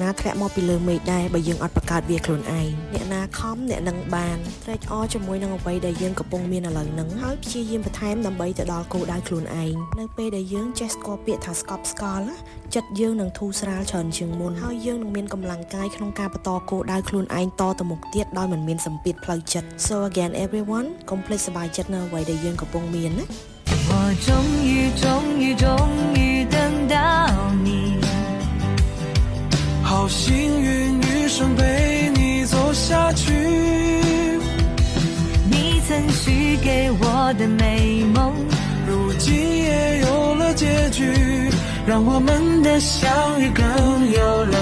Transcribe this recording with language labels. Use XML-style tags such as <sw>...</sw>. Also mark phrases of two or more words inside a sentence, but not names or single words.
<km>ណាធ្លាក់មកពីលើមេឃដែរបើយើងអត់បង្កើតវាខ្លួនឯងអ្នកណាខំអ្នកនឹងបានត្រេកអរជាមួយនឹងអ្វីដែលយើងកំពុងមានឥឡូវហ្នឹងហើយព្យាយាមបន្ថែមដើម្បីទៅដល់គោលដៅខ្លួនឯងនៅពេលដែលយើងចេះស្គាល់ពាក្យថាស្កប់ស្កល់ចិត្តយើងនឹងធូរស្រាលច្រើនជាងមុនហើយយើងនឹងមានកម្លាំងកាយក្នុងការបន្តគោលដៅខ្លួនឯងតទៅមុខទៀតដោយមិនមានសម្ពាធផ្លូវចិត្ត</km> <en>So again everyone</en> <km>កុំភ្លេចសប្បាយចិត្តនៅអ្វីដែលយើងកំពុងមានណា</km> <zh>我终于等到你好幸运余生被你走下去你曾许给我的美梦如今也有了结局让我们的相遇更有</zh>